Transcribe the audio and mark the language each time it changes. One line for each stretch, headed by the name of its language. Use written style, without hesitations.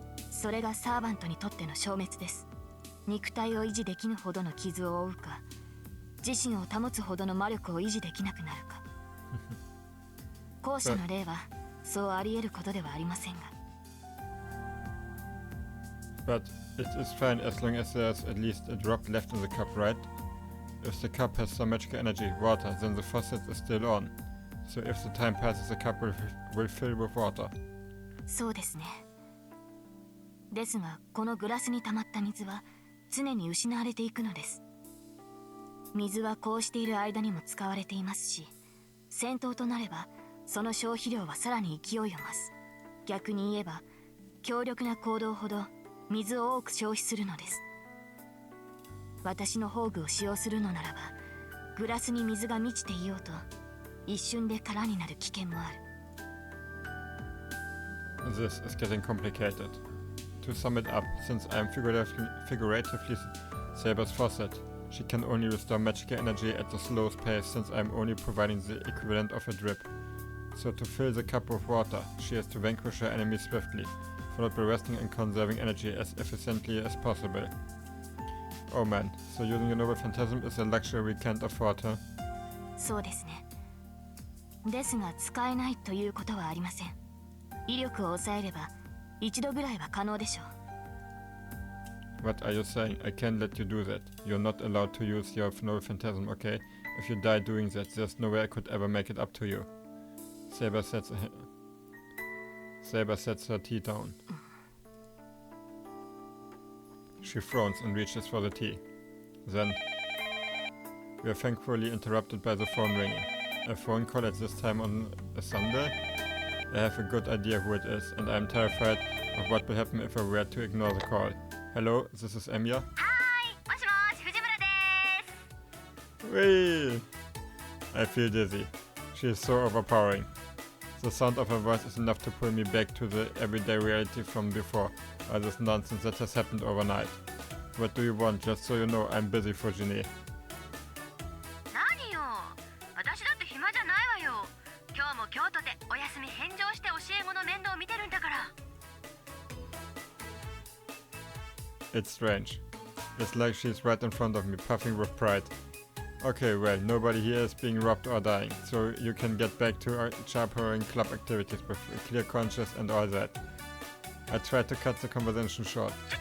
Japanese: それがサーバントにとっての消滅です。肉体を維持できぬほどの傷を負うか、自身を保つほどの魔力を維持できなくなるか。後者の例はそうあり得ることではありませんが。
English: But it is fine as long as there's at least a drop left in the cup, right? If the cup has some magical energy, water, then the faucet is still on. So if the time passes, the cup will fill with water.
Japanese: そうですね。ですが、このグラスに溜まった水は常に失われていくのです。水はこうしている間にも使われていますし、戦闘となればその消費量はさらに勢いを増す。逆に言えば、強力な行動ほど水を多く消費するのです。私の宝具を使用するのならば、グラスに水が満ちていようと一瞬で空になる危険もある。
English: This is getting complicated. To sum it up, since I am figuratively Saber's faucet, she can only restore magical energy at the slowest pace since I am only providing the equivalent of a drip. So to fill the cup with water, she has to vanquish her enemies swiftly, followed by resting and conserving energy as efficiently as possible. Oh man, so using a noble phantasm is a luxury we can't afford, huh?
Japanese: そうですね。ですが使えないということはありません。威力を抑えれば一度ぐらいは可能でしょう。
English: What are you saying? I can't let you do that. You're not allowed to use your noble phantasm, okay? If you die doing that, there's no way I could ever make it up to you. Saber sets her tea down. She frowns and reaches for the tea. Then, we are thankfully interrupted by the phone ringing. A phone call at this time on a Sunday? I have a good idea who it is, and I am terrified of what will happen if I were to ignore the call. Hello, this is Emiya.
Japanese: Hi, もしもし、藤村です。
English: Whee! I feel dizzy. She is so overpowering. The sound of her voice is enough to pull me back to the everyday reality from before, all this nonsense that has happened overnight. What do you want? Just so you know, I'm busy, Fuji-ne.
Japanese: 何よ、私だって暇じゃないわよ。今日も京都でお休み返上して教え子の面倒を見てる
English: It's strange. It's like she's right in front of me, puffing with pride. Okay, well, nobody here is being robbed or dying, so you can get back to our chaperoning club activities with a clear conscience and all that. I tried to cut the conversation short.